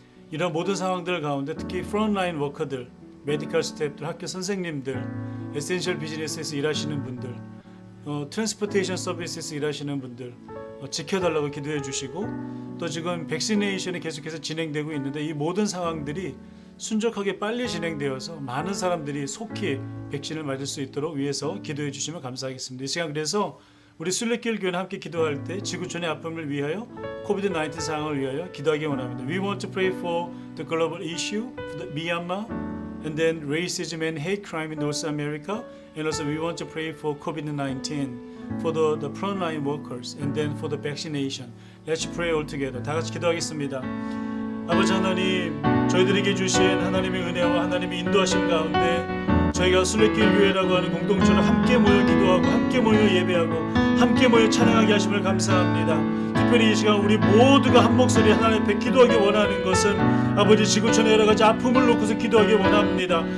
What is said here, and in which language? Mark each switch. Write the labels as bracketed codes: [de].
[ko] 이런 모든 상황들 가운데 특히 프론트라인 워커들, 메디컬 스태프들, 학교 선생님들, 에센셜 비즈니스에서 일하시는 분들, 트랜스포테이션 서비스에서 일하시는 분들 지켜달라고 기도해 주시고 또 지금 백시네이션이 계속해서 진행되고 있는데 이 모든 상황들이 순적하게 빨리 진행되어서 많은 사람들이 속히 백신을 맞을 수 있도록 위해서 기도해 주시면 감사하겠습니다. 이 시간 그래서 우리 순례길 교회는 함께 기도할 때 지구촌의 아픔을 위하여 코비드 19 상황을 위하여 기도하기 원합니다. [en] We want to pray for the global issue, for the Myanmar, and then racism and hate crime in North America, and also we want to pray for COVID-19, for the frontline workers, and then for the vaccination. Let's pray all together. [ko] 다 같이 기도하겠습니다. 아버지 하나님, 저희들에게 주신 하나님의 은혜와 하나님의 인도하심 가운데 저희가 순례길 교회라고 하는 공동체로 함께 모여 기도하고 함께 모여 예배하고 함께 모여 찬양하게 하심을 감사합니다. 특별히 이 시간 우리 모두가 한 목소리 하나님 앞에 기도하기 원하는 것은 아버지 지구촌의 여러 가지 아픔을 놓고서 기도하기 원합니다.